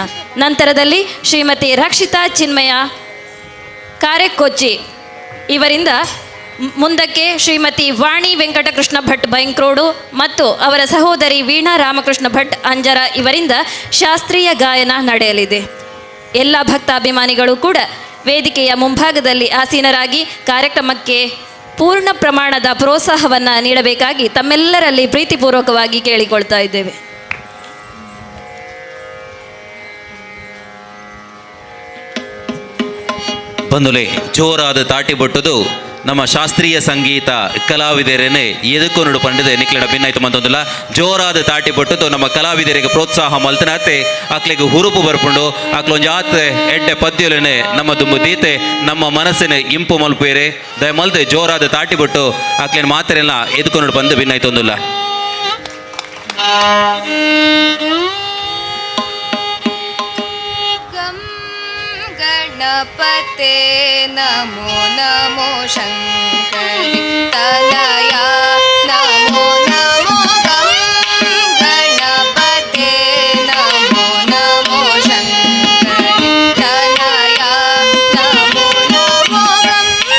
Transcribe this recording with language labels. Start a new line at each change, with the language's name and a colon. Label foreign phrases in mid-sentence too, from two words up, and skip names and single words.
Kannada: ನಂತರದಲ್ಲಿ ಶ್ರೀಮತಿ ರಕ್ಷಿತಾ ಚಿನ್ಮಯ ಕಾರೆಕೊಚ್ಚಿ ಇವರಿಂದ ಮುಂದಕ್ಕೆ ಶ್ರೀಮತಿ ವಾಣಿ ವೆಂಕಟಕೃಷ್ಣ ಭಟ್ ಬೈಂಕ್ರೋಡು ಮತ್ತು ಅವರ ಸಹೋದರಿ ವೀಣಾ ರಾಮಕೃಷ್ಣ ಭಟ್ ಅಂಜರ ಇವರಿಂದ ಶಾಸ್ತ್ರೀಯ ಗಾಯನ ನಡೆಯಲಿದೆ. ಎಲ್ಲ ಭಕ್ತಾಭಿಮಾನಿಗಳು ಕೂಡ ವೇದಿಕೆಯ ಮುಂಭಾಗದಲ್ಲಿ ಆಸೀನರಾಗಿ ಕಾರ್ಯಕ್ರಮಕ್ಕೆ ಪೂರ್ಣ ಪ್ರಮಾಣದ ಪ್ರೋತ್ಸಾಹವನ್ನು ನೀಡಬೇಕಾಗಿ ತಮ್ಮೆಲ್ಲರಲ್ಲಿ ಪ್ರೀತಿಪೂರ್ವಕವಾಗಿ ಕೇಳಿಕೊಳ್ತಾ ಇದ್ದೇವೆ.
Tulu: ಬಂಧುಲೆ, ಜೋರಾದ ತಾಟಿ ಬೊಟ್ಟುದು ನಮ್ಮ ಶಾಸ್ತ್ರೀಯ ಸಂಗೀತ ಕಲಾವಿದರೇನೆ ಎದಕ್ಕೊಂಡು ಪಂಡಿದೆ ನಿಕ್ಲಡ ಭಿನ್ನಾಯ್ತು ಮಂತೊಂದಿಲ್ಲ. ಜೋರಾದ ತಾಟಿ ಬೊಟ್ಟುದು ನಮ್ಮ ಕಲಾವಿದರಿಗೆ ಪ್ರೋತ್ಸಾಹ ಮಲ್ತನತ್ತೆ ಆಕ್ಲಿಗೆ ಹುರುಪು ಬರ್ಪುಂಡು ಆಕ್ಲೊಂದು ಆತೆ ಎಡ್ಡೆ ಪದ್ಯಲೇನೆ ನಮ್ಮ ದುಂಬು ದೀತೆ ನಮ್ಮ ಮನಸ್ಸಿನ ಇಂಪು ಮಲ್ಪೇರೆ ದಯಮಲ್ತೆ ಜೋರಾದ ತಾಟಿ ಬೊಟ್ಟು ಆಕ್ಲೇನು ಮಾತ್ರೆಲ್ಲ ಎದ್ಕೊಂಡು ಬಂದು ಭಿನ್ನಾಯ್ತೊಂದಿಲ್ಲ.
Sanskrit: ಗಣಪತೆ ನಮೋ ನಮೋ ಶಂಕರಿ ತನಯ ನಮೋ ನಮೋ ಗಂ ಗಣಪತೆ ನಮೋ ನಮೋ ಶಂಕರಿ ತನಯ ನಮೋ ನಮೋ ಗಂ